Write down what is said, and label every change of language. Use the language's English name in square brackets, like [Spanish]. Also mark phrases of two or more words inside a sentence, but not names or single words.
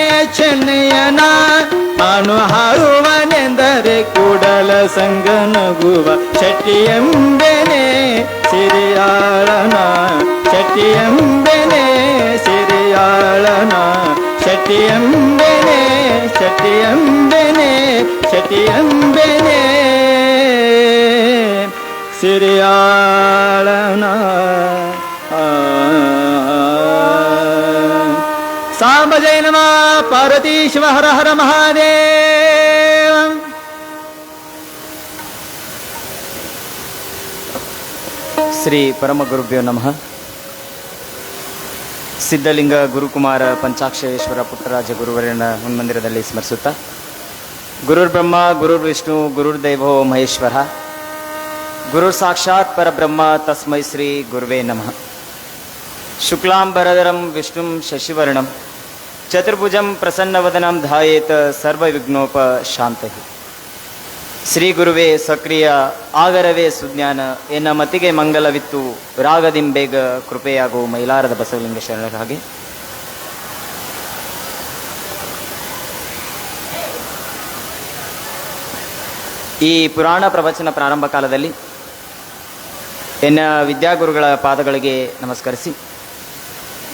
[Kannada] ಚೆನ್ನಯ್ಯನ ಅನು ಹಾರುವನೆಂದರೆ ಕೂಡಲ ಸಂಗನಗುವ ಶೆಟ್ಟಿ ಎಂಬೆನೆ ಸಿರಿಯಾಳನ ಶೆಟ್ಟಿ ಎಂಬೆನೆ ಸಿರಿಯಾಳನ ಶೆಟ್ಟಿ ಎಂಬೆನೆ ಶೆಟ್ಟಿ ಎಂಬೆನೆ ಶೆಟ್ಟಿ ಎಂಬೆನೆ ಸಿರಿಯಾಳನ ಸಾಂಬ ಜೈ ನಮಃ ಪಾರ್ವತಿ ಶಿವ ಹರ ಹರ ಮಹಾದೇವ. [Sanskrit] ಶ್ರೀ ಪರಮ ಗುರುಭ್ಯೋ ನಮಃ. [Kannada] ಸಿದ್ಧಲಿಂಗ ಗುರುಕುಮಾರ ಪಂಚಾಕ್ಷರೇಶ್ವರ ಪುಟ್ಟರಾಜ ಗುರುವರನ ಹನುಮಂದಿರದಲ್ಲಿ ಸ್ಮರಿಸುತ್ತಾ, [Sanskrit] ಗುರುರ್ ಬ್ರಹ್ಮ ಗುರುರ್ ವಿಷ್ಣು ಗುರುರ್ ದೇವೋ ಮಹೇಶ್ವರ, ಗುರುರ್ ಸಾಕ್ಷಾತ್ ಪರಬ್ರಹ್ಮ ತಸ್ಮೈ ಶ್ರೀ ಗುರುವೇ ನಮಃ. ಶುಕ್ಲಾಂಬರಧರಂ ವಿಷ್ಣುಂ ಶಶಿವರ್ಣಂ ಚತುರ್ಭುಜಂ ಪ್ರಸನ್ನವದನಂ ಧ್ಯಾಯೇತ್ ಸರ್ವವಿಘ್ನೋಪಶಾಂತೈ. [Kannada] ಶ್ರೀ ಗುರುವೇ ಸಕ್ರಿಯ ಆಗರವೇ ಸುಜ್ಞಾನ, ಎನ್ನ ಮತಿಗೆ ಮಂಗಲವಿತ್ತು ರಾಗದಿಂಬೇಗ ಕೃಪೆಯಾಗು ಮೈಲಾರದ ಬಸವಲಿಂಗ ಶರಣರ ಹಾಗೆ. ಈ ಪುರಾಣ ಪ್ರವಚನ ಪ್ರಾರಂಭ ಕಾಲದಲ್ಲಿ ಎನ್ನ ವಿದ್ಯಾಗುರುಗಳ ಪಾದಗಳಿಗೆ ನಮಸ್ಕರಿಸಿ,